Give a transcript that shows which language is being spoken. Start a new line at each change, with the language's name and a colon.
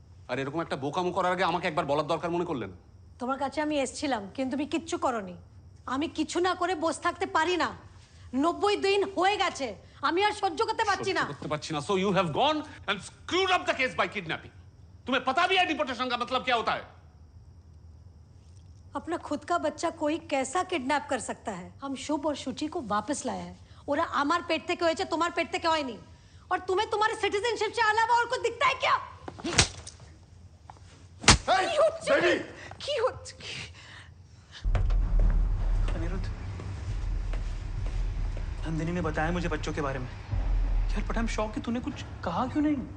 Bangla: আর এরকম একটা বোকামো করার আগে আমাকে একবার বলার দরকার মনে করলে না? তোমার কাছে আমি এসেছিলাম, কিন্তু তুমি কিচ্ছু করনি। আমি কিছু না করে বসে থাকতে পারি না। 90 দিন হয়ে গেছে, আমি আর সহ্য করতে পারছি না। করতে পারছি না।
English: So you have gone and screwed up the case by kidnapping.
Hindi: तुम्हें पता भी है डिपोर्टेशन का मतलब क्या होता है? अपना खुद का बच्चा कोई कैसा किडनैप कर सकता है? हम शुभ और शुचि को वापस लाया है।
Bangla: ওরা আমার পেট থেকে হয়েছে, তোমার পেট থেকে হয়নি।
Hindi: और तुम्हें तुम्हारे सिटीजनशिप से अलावा और कुछ दिखता है क्या?
English: Hey, baby!
Bangla: কি হচ্ছে?
Hindi: अनिरुद्ध, नंदिनी ने बताया मुझे बच्चों के बारे में। यार
English: but I am shock
Hindi: कि तूने कुछ कहा क्यों नहीं?